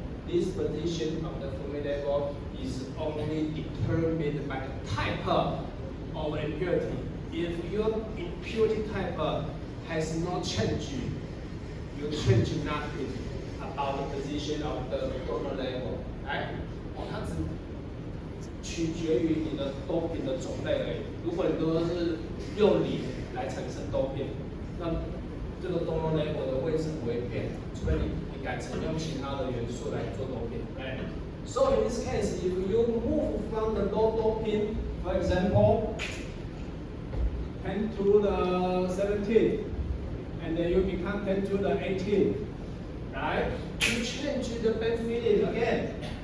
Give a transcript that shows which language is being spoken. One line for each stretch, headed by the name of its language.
English: This position of the Fermi level is only determined by the type of impurity. If your impurity type has not changed, you change nothing about the position of the donor level, right?
Chinese: 它只取决于你的doping的种类而已。如果你都是用磷来产生doping，那这个donor level的位置不会变，除非你改成用其他的元素来做doping。
English: Right? So in this case, if you move from the low doping, for example, 10 to the 17, and then you become 10 to the 18, right? You change the band filling again.